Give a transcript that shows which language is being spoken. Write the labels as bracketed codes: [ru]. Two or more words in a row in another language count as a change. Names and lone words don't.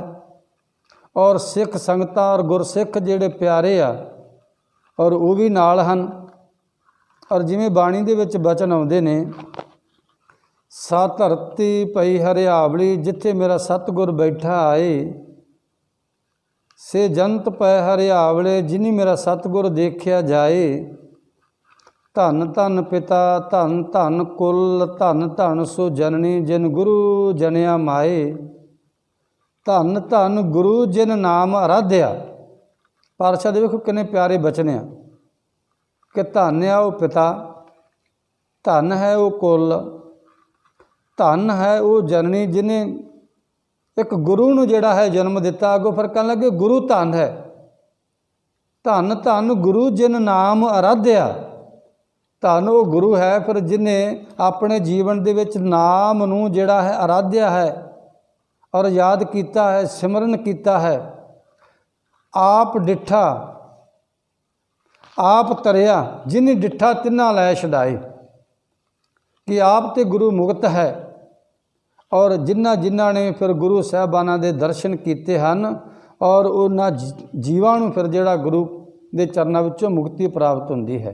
[pa] ਔਰ ਸਿੱਖ ਸੰਗਤਾਂ ਔਰ ਗੁਰਸਿੱਖ ਜਿਹੜੇ ਪਿਆਰੇ ਆ ਔਰ ਵੋ ਭੀ ਨਾਲ ਹਨ। ਔਰ ਜਿਵੇਂ ਬਾਣੀ ਦੇ ਵਿੱਚ ਬਚਨ ਆਉਂਦੇ ਨੇ, ਸਾ ਧਰਤੀ ਪਈ ਹਰਿਆਵਲੀ ਜਿਥੇ ਮੇਰਾ ਸਤਿਗੁਰ ਬੈਠਾ ਆਏ, ਸੇ ਜੰਤ ਪੈ ਹਰਿਆਵਲੇ ਜਿਨੀ ਮੇਰਾ ਸਤਿਗੁਰ ਦੇਖਿਆ ਜਾਏ। ਧੰਨ ਧੰਨ ਪਿਤਾ ਧੰਨ ਧੰਨ ਕੁਲ ਧੰਨ ਧੰਨ ਸੋ ਜਨਨੀ ਜਿਨ ਗੁਰੂ ਜਣਿਆ ਮਾਏ। ਧੰਨ ਧੰਨ ਗੁਰੂ ਜਿਨ ਨਾਮ ਅਰਾਧਿਆ। ਪਾਤਸ਼ਾਹ ਦੇ ਵੇਖੋ ਕਿੰਨੇ ਪਿਆਰੇ ਬਚਨ ਆ ਕਿ ਧੰਨ ਹੈ ਵੋ ਪਿਤਾ, ਧੰਨ ਹੈ ਵੋ ਕੁਲ, ਧੰਨ ਹੈ ਵੋ ਜਨਨੀ ਜਿਨ੍ਹੇ ਏਕ ਗੁਰੂ ਨੂੰ ਜਿਹੜਾ ਹੈ ਜਨਮ ਦਿੱਤਾ। ਅੱਗੋਂ ਫਿਰ ਕਹਿਣ ਲੱਗੇ ਗੁਰੂ ਧੰਨ ਹੈ। ਧੰਨ ਧੰਨ ਗੁਰੂ ਜਿਨ ਨਾਮ ਅਰਾਧਿਆ। ਧੰਨ ਵੋ ਗੁਰੂ ਹੈ ਫਿਰ ਜਿਨ੍ਹੇ ਅਪਨੇ ਜੀਵਨ ਦੇ ਵਿੱਚ ਨਾਮ ਨੂੰ ਜਿਹੜਾ ਹੈ ਅਰਾਧਿਆ ਹੈ ਔਰ ਯਾਦ ਕੀਆ ਹੈ, ਸਿਮਰਨ ਕੀਆ ਹੈ। ਆਪ ਡਿੱਠਾ ਆਪ ਤਰਿਆ ਜਿਨ੍ਹੇ ਡਿੱਠਾ ਤਿੰਨਾ ਲੈ ਛਡਾਏ। ਕਿ ਆਪ ਤੇ ਗੁਰੂ ਮੁਕਤ ਹੈ। ਔਰ ਜਿੰਨਾ ਜਿੰਨਾ ਨੇ ਫਿਰ ਗੁਰੂ ਸਾਹਿਬਾਨਾ ਦੇ ਦਰਸ਼ਨ ਕੀਏ ਹੈਂ ਔਰ ਉਨ੍ਹੋਂ ਨੇ ਜੀਵਾਂ ਨੂੰ ਫਿਰ ਜਿਹੜਾ ਗੁਰੂ ਦੇ ਚਰਨਾਂ ਵਿੱਚੋਂ ਮੁਕਤੀ ਪ੍ਰਾਪਤ ਹੋਂਦੀ ਹੈ।